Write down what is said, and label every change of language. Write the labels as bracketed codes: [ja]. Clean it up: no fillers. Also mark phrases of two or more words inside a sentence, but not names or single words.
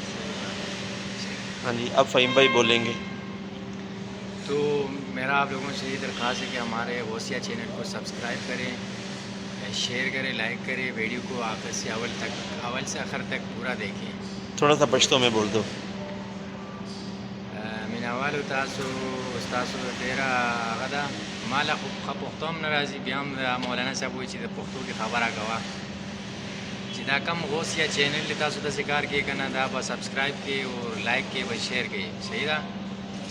[ur] ہاں جی، اب فہیم بھائی بولیں گے۔ تو میرا آپ لوگوں سے یہ درخواست ہے کہ ہمارے غوثیہ چینل کو سبسکرائب کریں، شیئر کریں، لائک کریں، ویڈیو کو آخر سے اول سے آخر تک پورا دیکھیں۔ تھوڑا سا پشتو میں بول دو۔ [ps] من اولو تاسو ډېره هغه ده، ما له خو پښتو هم نه راځي، بیا هم مولانا صاحب وایي چې د پښتو کې خبره کوه، چې دا کم غوثیه چینل دی تاسو داسې کار کوئ که نه، دا به سبسکرایب کړئ او لایک کړئ، به شیر کړئ، صحیح ده؟